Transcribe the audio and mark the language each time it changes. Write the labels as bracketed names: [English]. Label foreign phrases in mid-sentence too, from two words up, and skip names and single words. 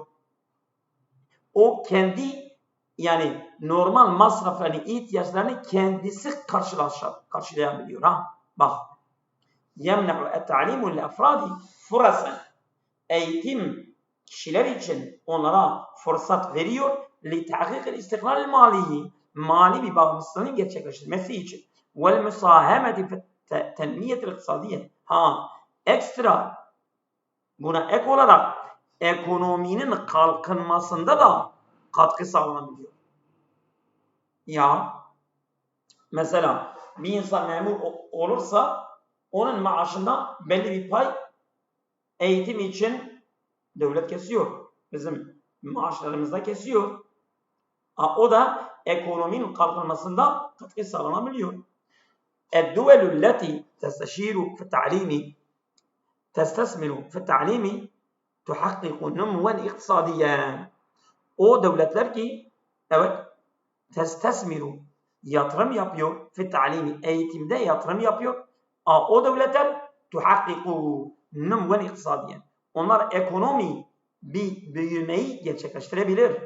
[Turkish] O kendi, yani normal masraflarını, ihtiyaçlarını kendisi karşılayabiliyor. Bak. [Arabic] يمنح التعليم للأفراد فرصا. [Turkish] Eğitim kişiler için onlara fırsat veriyor. [Arabic] لِتَحْقِيقِ الْاِسْتِقْلَالِ الْمَالِيِّ. [Turkish] Mali bir bağımsızlığın gerçekleştirmesi için. [Arabic] وَالْمُسَاهَمَةِ فِي التَّنْمِيَةِ الْاِقْتصَادِيَّةِ. [Turkish] Ekstra buna ek olarak ekonominin kalkınmasında da katkı sağlanabiliyor. Ya mesela bir insan memur olursa onun maaşında belli bir pay eğitim için devlet kesiyor. Bizim maaşlarımızda kesiyor. O da ekonominin kalkınmasında katkı sağlanabiliyor. [Arabic] الدول التي تستشير في التعليم تستثمر في التعليم تحقق نموا اقتصاديا. [Turkish] O devletler ki evet testesmiru yatırım yapıyor, [Arabic] في التعليم [Turkish] eğitimde yatırım yapıyor. O devletler [Arabic] تحقق نموا اقتصاديا. [Turkish] Onlar ekonomi bir büyümeyi gerçekleştirebilir.